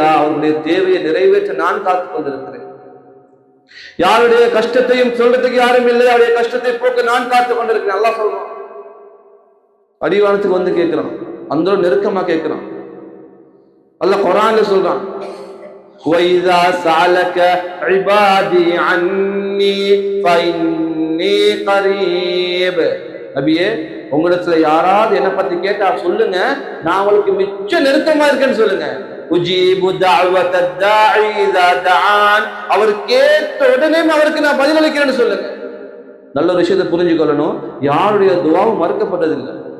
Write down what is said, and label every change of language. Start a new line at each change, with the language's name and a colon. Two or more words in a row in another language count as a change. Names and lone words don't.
Tamil: அவருடைய தேவையை நிறைவேற்ற நான் காத்துக் கொண்டிருக்கிறேன். யாருடைய கஷ்டத்தையும் சொல்றதுக்கு யாரும் இல்லை, அவருடைய கஷ்டத்தை போக்க நான் காத்துக் கொண்டிருக்கிறேன். அல்லாஹ் சொல்றான். அடிவானத்துக்கு வந்து கேட்கிறான், அந்த நெருக்கமா கேட்கிறான். அல்லாஹ் குர்ஆன்ல சொல்றான்,
Arabic: وَإِذَا سَأَلَكَ عِبَادِي عَنِّي فَإِنِّي قَرِيبٌ.
Tamil: நபியே, உங்களிடத்துல யாராவது என்ன பத்தி கேட்டா சொல்லுங்க, நான் உங்களுக்கு மிச்ச நெருக்கமா இருக்கேன்னு சொல்லுங்க.
Arabic: أجيب دعوة الداع إذا دعان.
Tamil: அவர் கேட்ட உடனே அவருக்கு நான் பதிலளிக்கிறேன்னு சொல்லுங்க. நல்ல ஒரு விஷயத்தை புரிஞ்சுக்கொள்ளணும், யாருடைய துஆவும் மறுக்கப்பட்டதில்லை.